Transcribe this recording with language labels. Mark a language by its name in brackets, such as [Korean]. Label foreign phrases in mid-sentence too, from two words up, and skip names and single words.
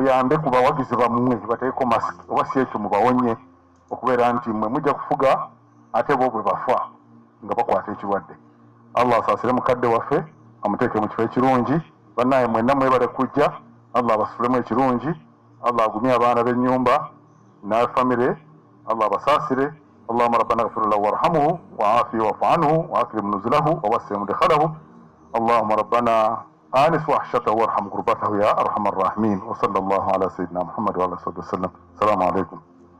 [Ganda] muyambe ku bawagizi bammwe bategeko masiki oba si ekyo mubawonye okubeera nti mwe mujja kufuga ate bo bwe bafa nga bakwata ekirwadde Allah asaasire mukadde waffe amuteeke mu kifo ekirungi bannaye mwenna mwebale kujja Allah abasulemu ekirungi Allah agumye abaana b'ennyumba n'afamire Allah abasaasire [Arabic] اللهم ربنا اغفر له وارحمه وعافيه واعف عنه واكرم نزله ووسع مدخله اللهم ربنا آنس وحشته وارحم غربته يا أرحم الراحمين وصلى الله على سيدنا محمد وعلى آله وسلم السلام عليكم